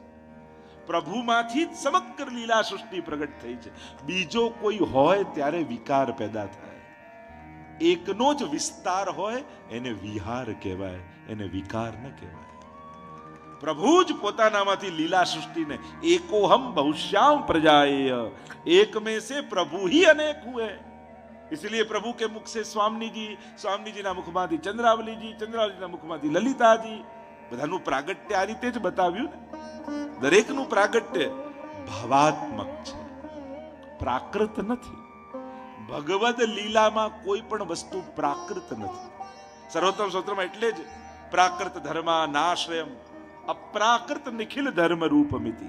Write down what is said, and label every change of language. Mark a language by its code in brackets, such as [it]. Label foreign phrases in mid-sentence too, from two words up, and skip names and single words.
[gu] પ્રભુમાંથી જ સમગ્ર લીલા સૃષ્ટિ પ્રગટ થઈ છે. બીજો કોઈ હોય ત્યારે વિકાર પેદા થાય. એકનો જ વિસ્તાર હોય એને વિહાર કહેવાય, એને વિકાર ન કહેવાય. પ્રભુ જ પોતાનામાંથી લીલા સૃષ્ટિને [sa] एकोहम बहुश्याम प्रजाएय, [hi] एक में से प्रभु ही अनेक हुए. इसलिए प्रभु के मुख से स्वामी जी, [gu] સ્વામી જી ના મુખમાંથી ચંદ્રાવલી જી, ચંદ્રાવલી ના મુખમાંથી લલિતાજી. બધાનું પ્રાગટ્ય આ રીતે જ બતાવ્યું ને. દરેકનું પ્રાગટ્ય ભાવાત્મક છે, પ્રાકૃત નથી. ભગવદ લીલામાં કોઈ પણ વસ્તુ પ્રાકૃત નથી. સર્વોત્તમ સ્તોત્રમાં એટલે જ [sa] प्राकृत धर्मा नाश्रयम अप्राकृत निखिल धर्म रूपमिति.